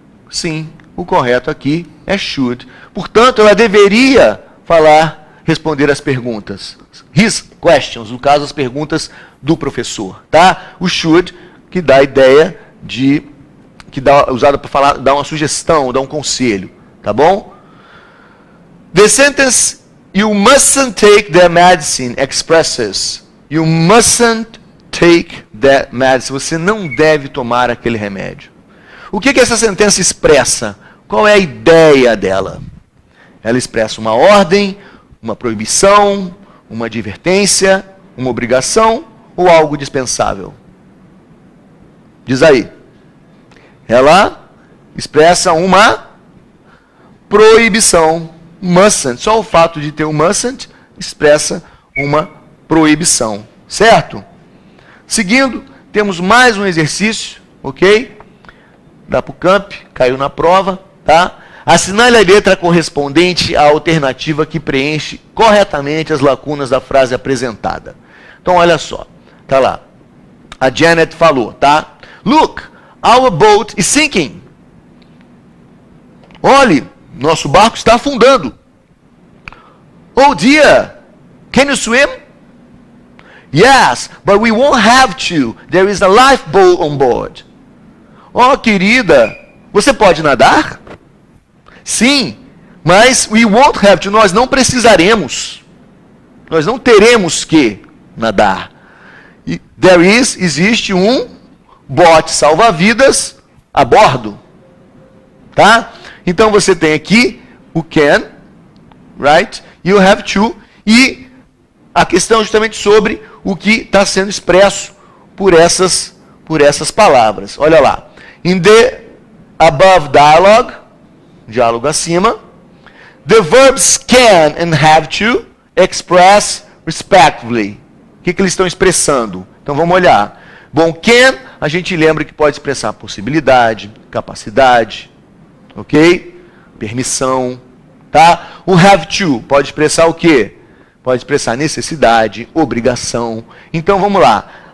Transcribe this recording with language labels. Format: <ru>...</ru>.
<pt>Sim, o correto aqui é should. Portanto, ela deveria responder as perguntas. His questions, no caso, as perguntas do professor, tá? O should, que dá a ideia de usado para dar uma sugestão, dar um conselho, tá bom?</pt> <en>The sentence you mustn't take that medicine expresses you mustn't take that medicine.</en> <pt>Você não deve tomar aquele remédio. O que essa sentença expressa? Qual é a ideia dela? Ela expressa uma ordem, uma proibição, uma advertência, uma obrigação ou algo dispensável? Diz aí. Ela expressa uma proibição. Mustn't. Só o fato de ter o mustn't expressa uma proibição. Certo? Seguindo, temos mais um exercício, ok? Da PUCamp, caiu na prova, tá? Assinale a letra correspondente à alternativa que preenche corretamente as lacunas da frase apresentada. Então, olha só, tá lá. A Janet falou, tá?</pt> <en>Look, our boat is sinking. Olhe, nosso barco está afundando. Oh dear, can you swim? Yes, but we won't have to. There is a lifeboat on board.</en> <pt>Oh, querida, você pode nadar? Sim, mas</pt> <en>we won't have to.</en> <pt>Nós não precisaremos. Nós não teremos que nadar. E existe um bote salva-vidas a bordo. Tá? Então você tem aqui o can, right? E o have to. E a questão justamente sobre o que está sendo expresso por essas palavras. Olha lá.</pt> <en>In the above dialogue,</en> <pt>diálogo acima,</pt> <en>the verbs can and have to express respectively.</en> <pt>O que eles estão expressando? Então vamos olhar. Bom, can, a gente lembra que pode expressar possibilidade, capacidade, ok? Permissão, tá? O have to pode expressar o quê? Pode expressar necessidade, obrigação. Então vamos lá.</pt>